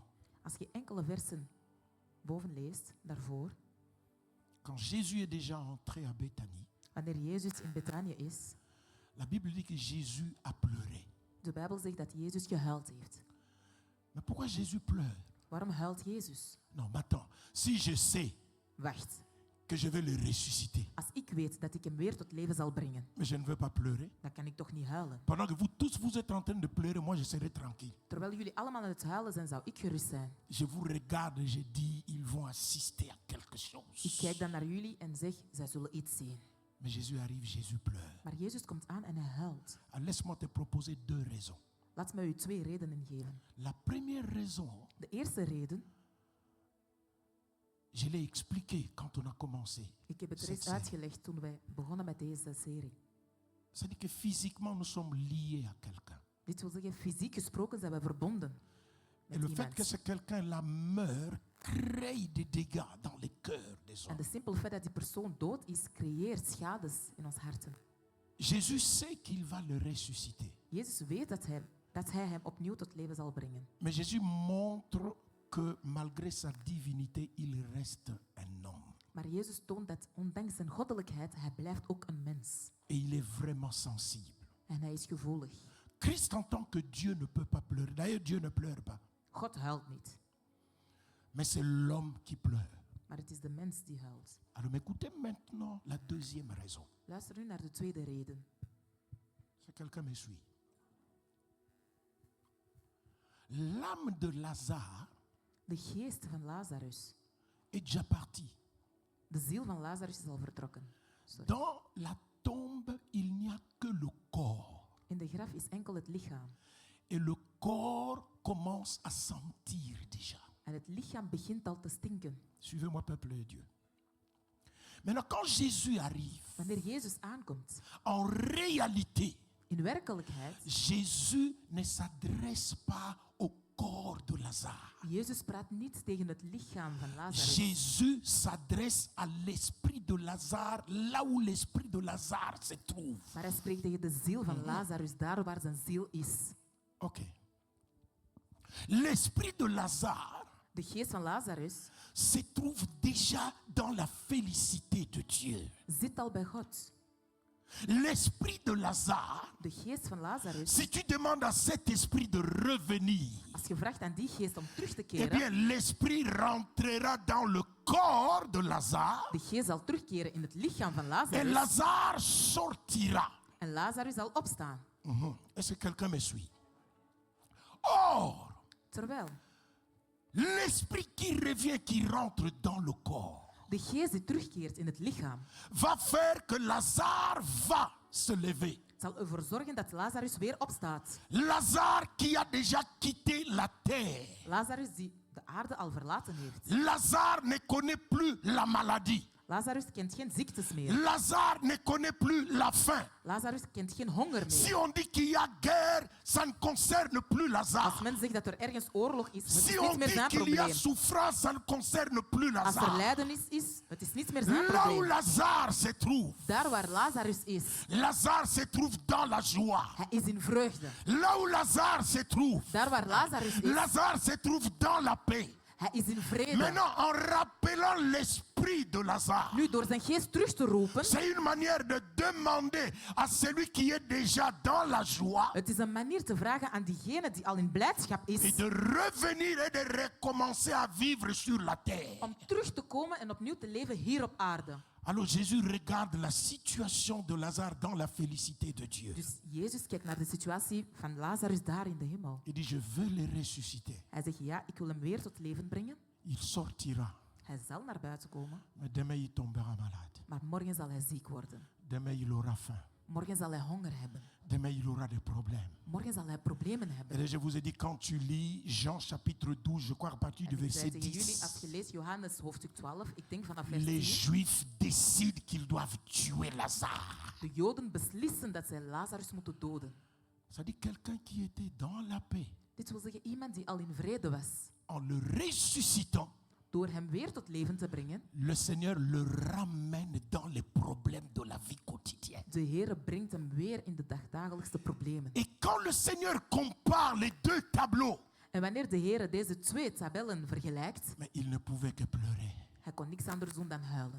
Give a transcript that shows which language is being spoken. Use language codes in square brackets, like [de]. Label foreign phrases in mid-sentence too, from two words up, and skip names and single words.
[nl] Als je enkele versen boven leest, daarvoor, [fr] quand Jésus est déjà entré à Béthanie, [nl] wanneer Jezus in Betanië is, [fr] la Bible dit que Jésus a pleuré. [nl] de Bijbel zegt dat Jezus gehuild heeft. [fr] Mais pourquoi Jésus pleure? [nl] Waarom huilt Jezus? [fr] Non, mais attends. Si je sais [nl] Wacht, [fr] que je vais le ressusciter, [nl] als ik weet dat ik hem weer tot leven zal brengen, [fr] mais je ne veux pas pleurer. [nl] dan kan ik toch niet huilen. [fr] Pendant que vous tous vous êtes en train de pleurer, moi je serai tranquille. [nl] Terwijl jullie allemaal aan het huilen zijn, zou ik gerust zijn. [fr] Je vous regarde et je dis, ils vont assister à quelque [nl] Ik [fr] chose. [nl] kijk dan naar jullie en zeg, zij zullen iets zien. [fr] Mais Jésus arrive, Jésus pleure. [nl] Maar Jezus komt aan en hij huilt. [fr] Alors, laisse-moi te proposer 2 raisons. [nl] Laat me u 2 redenen geven. [fr] La première raison, [nl] De eerste reden, [fr] je l'ai expliqué quand on a commencé. [nl] ik heb het [fr] Cette [nl] reeds [fr] série. [nl] uitgelegd toen wij begonnen met deze serie. [fr] C'est-à-dire que physiquement, nous sommes liés à quelqu'un. [nl] Dit wil zeggen, fysiek gesproken zijn we verbonden [fr] Et [nl] met [fr] le fait que [nl] iemand. [fr] ce quelqu'un-là meurt crée des dégâts dans les cœurs des [nl] En [fr] hommes. [nl] de simpele feit dat die persoon dood is, creëert schades in ons harten. [fr] Jésus sait qu'il va le ressusciter. [nl] Jezus weet dat hij hem opnieuw tot leven zal brengen. [fr] Mais Jésus montre que malgré sa divinité, il reste un homme. [nl] Maar Jezus toont dat ondanks zijn goddelijkheid, hij blijft ook een mens. [fr] Et il est vraiment sensible. [nl] En hij is gevoelig. [fr] Christ entend que Dieu ne peut pas pleurer. D'ailleurs, Dieu ne pleure pas. [nl] God huilt niet, [fr] Mais c'est l'homme qui pleure. [nl] maar het is de mens die huilt. [fr] Alors écoutez maintenant la deuxième raison. [nl] Luister nu naar de tweede reden. [fr] Si quelqu'un me suit. L'âme de Lazare [nl] De geest van Lazarus, [fr] est déjà partie. [nl] de ziel van Lazarus is al vertrokken. Sorry. [fr] Dans la tombe, il n'y a que le corps. [nl] In de graf is enkel het lichaam. [fr] Et le corps commence à sentir déjà. [nl] En het lichaam begint al te stinken. [fr] Suivez-moi, peuple de Dieu. Maintenant, quand Jésus arrive, [nl] Wanneer Jezus aankomt, [fr] en réalité, [nl] in werkelijkheid, [fr] Jésus ne s'adresse pas au corps de Lazare. [nl] Jezus praat niet tegen het lichaam van Lazarus. [fr] Jésus s'adresse à l'esprit de Lazare, là où l'esprit de Lazare se trouve. [nl] Maar hij spreekt tegen de ziel van Lazarus, daar waar zijn ziel is. [fr] Ok. L'esprit de Lazare [nl] De geest van Lazarus [fr] se trouve déjà dans la félicité de Dieu. [nl] zit al bij God. [fr] L'esprit de Lazare, [nl] De geest van Lazarus, [fr] si tu demandes à cet esprit de revenir, [nl] als je vraagt aan die geest om terug te eh keren, [fr] bien l'esprit rentrera dans le corps de Lazare [nl] de geest zal terugkeren in het lichaam van [fr] et [nl] Lazarus [fr] Lazare sortira. [nl] en Lazarus zal opstaan. [fr] Est-ce que quelqu'un me suit? Or, [nl] Terwijl [fr] l'esprit qui revient, qui rentre dans le corps, [nl] de geest die terugkeert in het lichaam, [fr] va faire que Lazare va se lever. [nl] zal ervoor zorgen dat Lazarus weer opstaat. [fr] Lazare qui a déjà quitté la terre. [nl] Lazarus die de aarde al verlaten heeft. [fr] Lazare ne connaît plus la maladie. [nl] Lazarus kent geen ziektes meer. [fr] Lazare ne connaît plus la faim. [nl] Lazarus kent geen honger [fr] Si [nl] meer. [fr] on dit qu'il y a guerre, ça ne concerne plus [nl] Als [fr] Lazare. [nl] men zegt dat er ergens oorlog is, het [fr] Si [nl] is [fr] on [nl] niet meer [fr] dit [nl] zijn [fr] qu'il y a [nl] probleem. [fr] souffrance, ça ne concerne plus [nl] Als er [fr] Lazare. [nl] lijdenis is, het is niet meer zijn [fr] Là où [nl] probleem. [fr] Lazare se trouve, [nl] Daar waar Lazarus is, [fr] Lazare se trouve dans la joie. [nl] hij is in vreugde. [fr] Là où Lazare se trouve, [nl] Daar waar Lazarus is, [fr] Lazare se trouve dans la paix. [nl] hij is in vrede. [fr] Maintenant, en rappelant l'esprit de Lazare, [nl] Nu, door zijn geest terug te roepen, [fr] c'est une manière de demander à celui qui est déjà dans la joie [nl] het is een manier te vragen aan diegene die al in blijdschap [fr] et [nl] is, [fr] de revenir et de recommencer à vivre sur la terre. [nl] om terug te komen en opnieuw te leven hier op aarde. [fr] Alors Jésus regarde la situation de Lazare dans la félicité de Dieu. [nl] Dus Jezus kijkt naar de situatie van Lazarus daar in de hemel. [fr] Il dit, je veux le ressusciter. [nl] Hij zegt, ja, ik wil hem weer tot leven brengen. [fr] Il sortira, [nl] Hij zal naar buiten komen, [fr] mais demain il tombera malade. [nl] maar morgen zal hij ziek worden. [fr] Demain il aura faim. [nl] Morgen zal hij honger hebben. [fr] Demain il aura des problèmes. [nl] Morgen zal hij problemen hebben. [fr] Et je vous ai dit, quand tu lis Jean chapitre 12, je crois à partir du [nl] En ik zei [fr] verset [nl] tegen jullie, als je [fr] 10, [nl] leest Johannes hoofdstuk 12, ik denk vanaf vers [fr] les [nl] 10, [fr] Juifs décident qu'ils doivent tuer Lazare. [nl] de Joden beslissen dat zij Lazarus moeten doden. [fr] Ça dit quelqu'un qui était dans la paix, [nl] Dit wil zeggen iemand die al in vrede was. [fr] en le ressuscitant, [nl] Door hem weer tot leven te brengen, [fr] le Seigneur le ramène dans les problèmes de la vie quotidienne. [nl] de Heere brengt hem weer in de dagdagelijkse problemen. [fr] Et quand le Seigneur compare les deux tableaux, [nl] En wanneer de Heere deze twee tabellen vergelijkt, [fr] mais il ne pouvait que pleurer. [nl] hij kon niks anders doen dan huilen.